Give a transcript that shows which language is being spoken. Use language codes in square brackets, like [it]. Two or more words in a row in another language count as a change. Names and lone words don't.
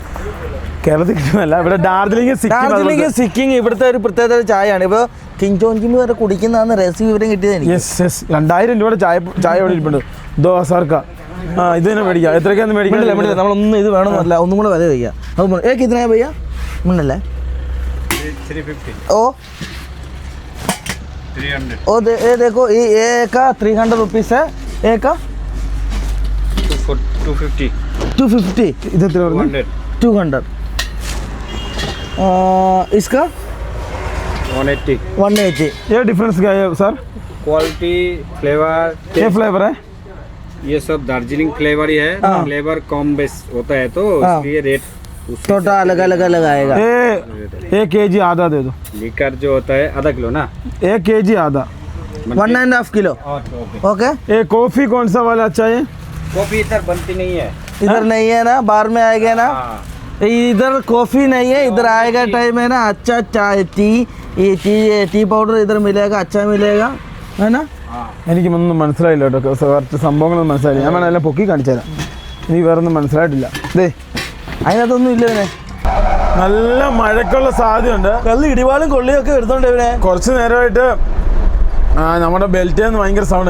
[ml] കേരളത്തിൽ കിട്ടുന്നതല്ല, ഇവിടെ ഡാർജിലിംഗ് സിക്കിം ഇവിടുത്തെ ഒരു പ്രത്യേകത ചായയാണ്. ഇപ്പോൾ കിങ് ചോഞ്ചിമി വരെ കുടിക്കുന്നതാണ് രഹസ്യ വിവരം കിട്ടിയത്. യെസ് 2000 രൂപയുടെ ചായ ഇവിടെ ഇരിപ്പുണ്ട്. 2000 ഇത് തന്നെ മേടിക്കാം. എത്രയ്ക്കാന്ന് മേടിക്കില്ല. നമ്മളൊന്നും ഇത് വേണമെന്നല്ല, ഒന്നും കൂടെ വില വയ്ക്കുക. [hi] അത് കിतना है भैया? मिनल है 350 ओ 300 ओ ये देखो ये का 300 रुपीस है. एक का 250 250. [ml] ഇത് എത്ര? [hi] 200. इसका 180 180. ये डिफरेंस क्या है सर? [en] quality flavor [hi] ये फ्लेवर है? ये सब दार्जिलिंग फ्लेवर ही है। फ्लेवर कम बेस होता है तो इसलिए रेट छोटा अलग अलग अलग आएगा। ये 1 kg आधा दे दो। लीकर जो होता है आधा किलो ना 1 kg आधा। 1.5 किलो। ओके। ये कॉफी कौन सा वाला अच्छा है? कॉफी इधर बनती नहीं है। इधर नहीं है ना, बाहर में आएगा ना। इधर कॉफी नहीं है, इधर आएगा टाइम है ना। अच्छा चाय टी, ये [en] tea powder [hi] इधर मिलेगा, अच्छा मिलेगा है ना। [ml] എനിക്ക് ഒന്നും മനസ്സിലായില്ല കേട്ടോ, കറക്റ്റ് സംഭവങ്ങളൊന്നും മനസ്സിലായില്ല. ഞാൻ വേണമെല്ലാം പൊക്കി കാണിച്ചു തരാം. എനിക്ക് വേറെ ഒന്നും മനസ്സിലായിട്ടില്ല. ദേ അതിനകത്തൊന്നും ഇല്ല ഇവനെ. നല്ല മഴക്കുള്ള സാധ്യതയുണ്ട്. കല്ല് ഇടിവാളും കൊള്ളിയൊക്കെ എടുത്തോണ്ട് ഇവനെ. കുറച്ച് നേരമായിട്ട് നമ്മുടെ ബെൽറ്റിൽ നിന്ന് ഭയങ്കര സൗണ്ട്.